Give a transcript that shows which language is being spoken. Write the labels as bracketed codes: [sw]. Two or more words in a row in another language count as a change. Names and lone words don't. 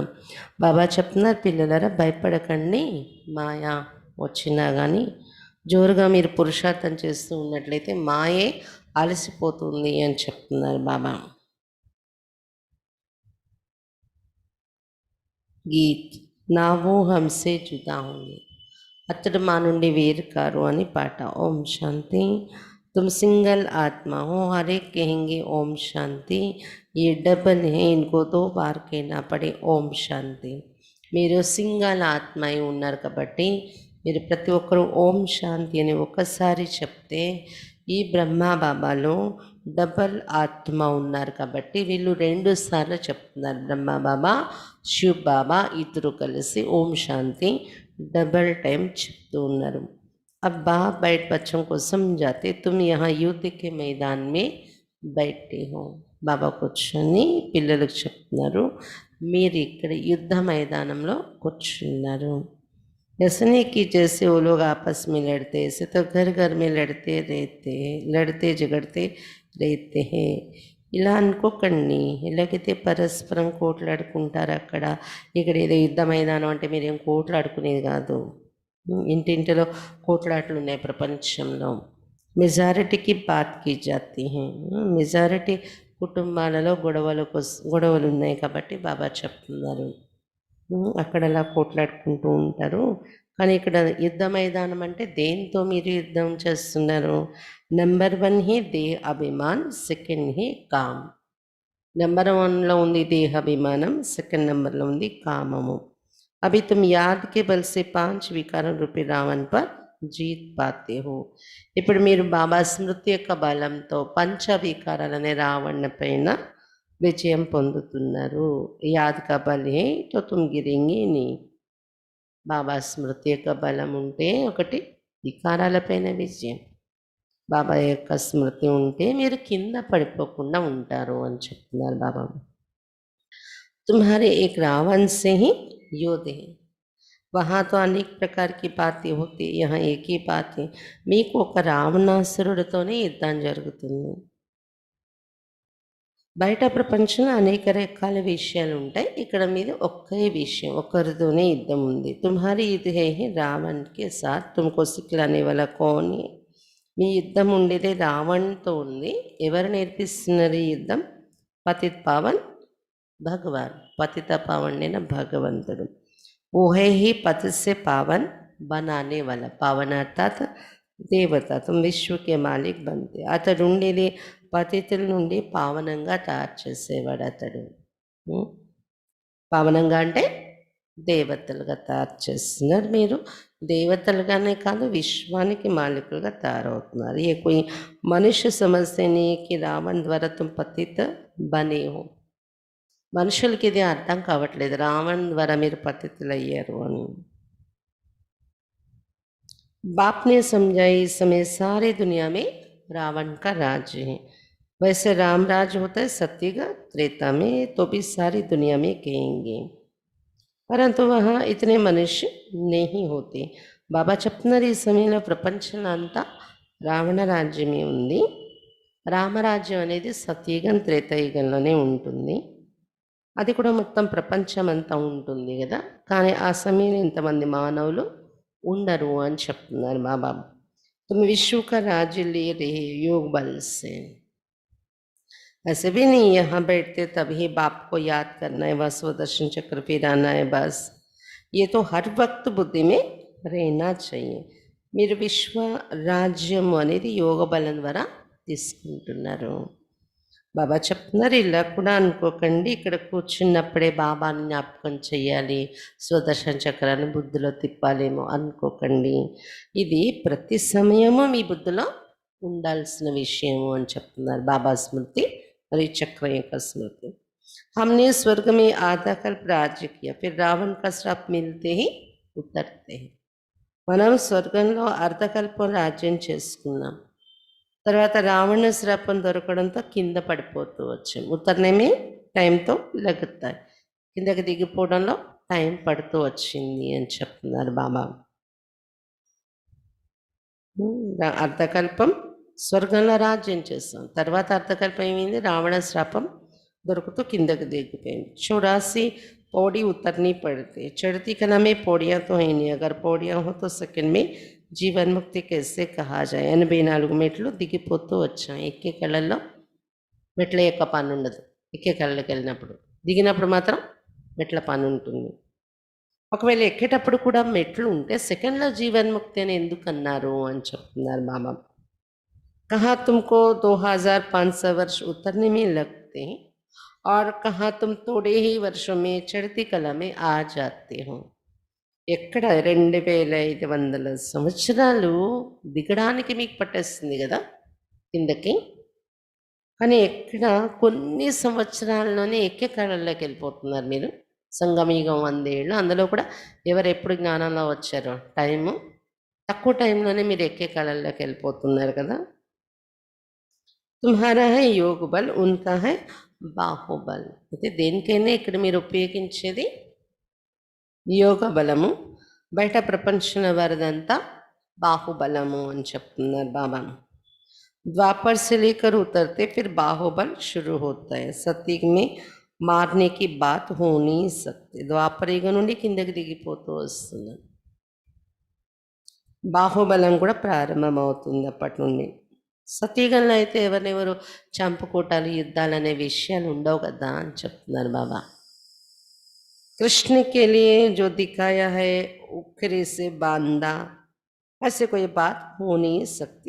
[te] బాబా చెప్తున్నారు, పిల్లలరా భయపడకండి, మాయా వచ్చినా కానీ జోరుగా మీరు పురుషార్థం చేస్తూ ఉన్నట్లయితే మాయే అలసిపోతుంది అని చెప్తున్నారు బాబా. [hi] గీత్ నా वो हमसे जुदा होंगे, [te] అతడు మా నుండి వేరు కారు అని పాట. ఓం శాంతి. [hi] तुम सिंगल आत्मा हो, हर एक कहेंगे ओम शांति. ये डबल है, इनको 2 बार कहना पड़े ओम शांति. [te] మీరు సింగల్ ఆత్మ అయి ఉన్నారు కాబట్టి మీరు ప్రతి ఒక్కరూ ఓం శాంతి అని ఒక్కసారి చెప్తే, ఈ బ్రహ్మా బాబాలో డబల్ ఆత్మ ఉన్నారు కాబట్టి వీళ్ళు 2 సార్లు చెప్తున్నారు. బ్రహ్మా బాబా, శివ్ బాబా ఇద్దరు కలిసి ఓం శాంతి [en] double time [te] చెప్తూ ఉన్నారు. [hi] अब बाप बैठ बच्चों को समझाते तुम यहाँ युद्ध के मैदान में बैठे हो. [te] బాబా కూర్చొని పిల్లలకు చెప్తున్నారు మీరు ఇక్కడ యుద్ధ మైదానంలో కూర్చున్నారు. [hi] ऐसा नहीं कि जैसे वो लोग आपस में लड़ते, ऐसे तो घर घर में लड़ते रहते हैं, लड़ते झगड़ते रहते हैं. [te] ఇలా అనుకోకండి. ఎలాగైతే పరస్పరం కోట్లాడుకుంటారు అక్కడ, ఇక్కడ ఏదో యుద్ధ మైదానం అంటే మీరేం కోట్లాడుకునేది కాదు. ఇంటింటిలో కోట్లాట్లు ఉన్నాయి ప్రపంచంలో. [hi] मेजॉरिटीकी बात की जाती है. [te] మెజారిటీ కుటుంబాలలో గొడవలు ఉన్నాయి కాబట్టి బాబా చెప్తున్నారు అక్కడ అలా కోట్లాడుకుంటూ ఉంటారు. కానీ ఇక్కడ యుద్ధ మైదానం అంటే దేంతో మీరు యుద్ధం చేస్తున్నారు? [hi] नंबर 1 ही देह अभिमान, सेकंड ही काम. [te] నెంబర్ 1లో ఉంది దేహాభిమానం, సెకండ్ నెంబర్లో ఉంది కామము. [hi] अभी तुम याद के बल से 5 विकारों रूपी रावण पर जीत पाते हो. [te] ఇప్పుడు మీరు బాబా స్మృతి యొక్క బలంతో పంచ వికారాలనే రావణ పైన విజయం పొందుతున్నారు. [hi] याद का बल है तो तुम गिरेंगे नी. [te] బాబా స్మృతి యొక్క బలం ఉంటే ఒకటి వికారాలపైన విజయం, బాబా యొక్క స్మృతి ఉంటే మీరు కింద పడిపోకుండా ఉంటారు అని చెప్తున్నారు బాబా. [hi] तुम्हारे एक रावण से ही योद्धे हैं. वहाँ तो अनेक प्रकार की बातें होती, यहाँ एक ही बात है. [te] మీకు ఒక రావణాసురుడితోనే యుద్ధం జరుగుతుంది. బయట ప్రపంచంలో అనేక రకాల విషయాలు ఉంటాయి, ఇక్కడ మీద ఒకే విషయం, ఒకరితోనే యుద్ధం ఉంది. [hi] तुम्हारी युद्ध है रावण के साथ तुमको सिखलाने वाला कौन है. [te] మీ యుద్ధం ఉండేదే రావణ్తో ఉంది. ఎవరు నేర్పిస్తున్నారు ఈ యుద్ధం? [hi] पतित पावन भगवान. [te] పతిత పావనైన భగవంతుడు. [hi] वोहे ही पतित से पावन बनाने वाला. पावन अर्थात देवता। तुम विश्वके मालिक बनते. [te] అతడు ఉండేది పతితుల నుండి పావనంగా తయారు చేసేవాడు అతడు. పావనంగా అంటే దేవతలుగా తయారు చేస్తున్నారు. మీరు దేవతలుగానే కాదు విశ్వానికి మాలికులుగా తయారవుతున్నారు. [hi] ए कोई मनुष्य समस्य नहीं कि रावण द्वारा तुम पतित बने हो. [te] మనుషులకి ఇది అర్థం కావట్లేదు, రావణ్ ద్వారా మీరు పతితులయ్యారు అని. [hi] बाप ने समझाई इस समय सारी दुनिया में रावण का राज्य है. वैसे राम राज होता है सत्ययुग त्रेता में, तो भी सारी दुनिया में कहेंगे, परंतु वहाँ इतने मनुष्य नहीं होते. [te] బాబా చెప్తున్నారు ఈ సమయంలో ప్రపంచంలో అంతా రావణ రాజ్యమే ఉంది. రామరాజ్యం అనేది సత్యయుగం త్రేతాయుగంలోనే ఉంటుంది. అది కూడా మొత్తం ప్రపంచం అంతా ఉంటుంది కదా, కానీ ఆ సమయంలో ఇంతమంది మానవులు ఉండరు అని చెప్తున్నారు బాబా. [hi] तुम विश्व का राज्य ले रहे योग बल से. ऐसे भी नहीं यहाँ बैठते तभी बाप को याद करना है, वह स्वदर्शन चक्र फिराना है, बस ये तो हर वक्त बुद्धि में रहना चाहिए. [te] మీరు విశ్వ రాజ్యం అనేది యోగ బలం ద్వారా తీసుకుంటున్నారు. బాబా చెప్తున్నారు ఇలా కూడా అనుకోకండి, ఇక్కడ కూర్చున్నప్పుడే బాబాని జ్ఞాపకం చేయాలి, స్వదర్శన చక్రాన్ని బుద్ధిలో తిప్పాలేమో అనుకోకండి. ఇది ప్రతి సమయము మీ బుద్ధిలో ఉండాల్సిన విషయము అని చెప్తున్నారు బాబా స్మృతి మరియు చక్రం యొక్క స్మృతి. [hi] हमने स्वर्ग में आधा कल्प राज्य किया, फिर रावण का श्राप मिलते ही उतरते हैं. [te] మనం స్వర్గంలో అర్ధకల్పం రాజ్యం చేసుకున్నాం, తర్వాత రావణ శ్రాపం దొరకడంతో కింద పడిపోతూ వచ్చాం. ఉత్తరనేమి టైంతో లెగుతాయి, కిందకి దిగిపోవడంలో టైం పడుతూ వచ్చింది అని చెప్తున్నారు బాబా. అర్ధకల్పం స్వర్గంలో రాజ్యం చేస్తాం, తర్వాత అర్ధకల్పం ఏమైంది, రావణ శ్రాపం దొరుకుతూ కిందకి దిగిపోయింది. [hi] 84 पौड़ी उतरनी पड़ती. चढ़ती कला में पौड़ियाँ तो है नहीं, अगर पौड़ियाँ हो तो सेकंड में जीवन मुक्ति कैसे कहा जाए. [te] 84 మెట్లు దిగిపోతూ వచ్చాం. ఎక్కే కళల్లో మెట్ల యొక్క పని ఉండదు, ఎక్కే కళ్ళకి వెళ్ళినప్పుడు. దిగినప్పుడు మాత్రం మెట్ల పని ఉంటుంది. ఒకవేళ ఎక్కేటప్పుడు కూడా మెట్లు ఉంటే సెకండ్లో జీవన్ముక్తి అని ఎందుకు అన్నారు అని చెప్తున్నారు బాబా. [hi] कहा तुमको 2500 वर्ष उतरने में लगते हैं और कहा तुम थोड़े ही वर्षों में चढ़ती कला में आ जाते हो. [te] ఎక్కడ 2500 సంవత్సరాలు దిగడానికి మీకు పట్టేస్తుంది కదా కిందకి, కానీ ఎక్కడ కొన్ని సంవత్సరాల్లోనే ఎక్కే కళల్లోకి వెళ్ళిపోతున్నారు మీరు. సంగమయుగం 100 ఏళ్ళు. అందులో కూడా ఎవరు ఎప్పుడు జ్ఞానంలో వచ్చారో టైము తక్కువ టైంలోనే మీరు ఎక్కే కళల్లోకి వెళ్ళిపోతున్నారు కదా. [hi] तुम्हारा है योग बल, उनका है बाहुबल. [te] అయితే దేనికైనా ఇక్కడ మీరు ఉపయోగించేది యోగ బలము, బయట ప్రపంచంలో వారిదంతా బాహుబలము అని చెప్తున్నారు బాబా. [hi] द्वापर से लेकर उतरते फिर बाहुबल शुरू होता है. सतयुग में मारने की बात हो नहीं सकती. [te] ద్వాపర యుగం నుండి కిందకి దిగిపోతూ వస్తున్నారు. బాహుబలం కూడా ప్రారంభమవుతుంది అప్పటి నుండి. సతయుగంలో అయితే ఎవరెవరు చంపుకోటాలు యుద్ధాలు అనే విషయాలు ఉండవు కదా అని చెప్తున్నారు బాబా. [hi] कृष्ण के लिए जो दिखाया है उखरे से बांधा, ऐसे कोई बात हो नहीं सकती.